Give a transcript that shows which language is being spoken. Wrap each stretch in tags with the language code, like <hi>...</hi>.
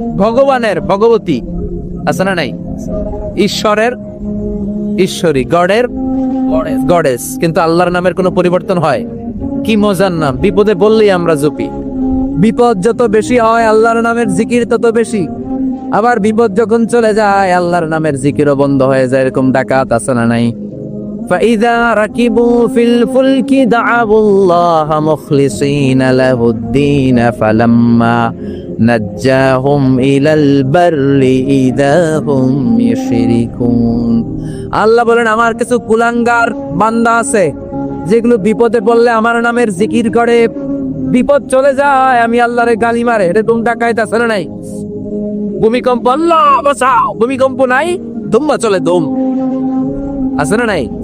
<bn>ভগবানের ভগবতী আছে না নাই? ঈশ্বরের ঈশ্বরী, গডের গডেস। কিন্তু আল্লাহর নামের কোনো পরিবর্তন হয়? কি মজার নাম! বিপদে বললেই আমরা জপি। বিপদ যত বেশি হয় আল্লাহর নামের জিকির তত বেশি। আবার বিপদ যখন চলে যায় আল্লাহর নামের জিকিরও বন্ধ হয়ে যায়। এরকম ডাকাত আছে না নাই?</bn> <ar>فإذا ركبوا في الفلك دعوا الله مخلصين له الدين فلما نجاهم إلى البر إذا هم يشركون।</ar> <bn>আল্লাহ বলেন, আমার কিছু কুলাঙ্গার বান্দা আছে যেগুলো বিপদে পড়লে আমার নামের জিকির করে, বিপদ চলে যায়, আমি আল্লাহরে গালি মারে। এরকম ডাকাত আছে না নাই? ভূমিকম্প, আল্লাহ বাঁচাও, ভূমিকম্প নাই, দুম্বা চলে দুম, আছে না নাই?</bn>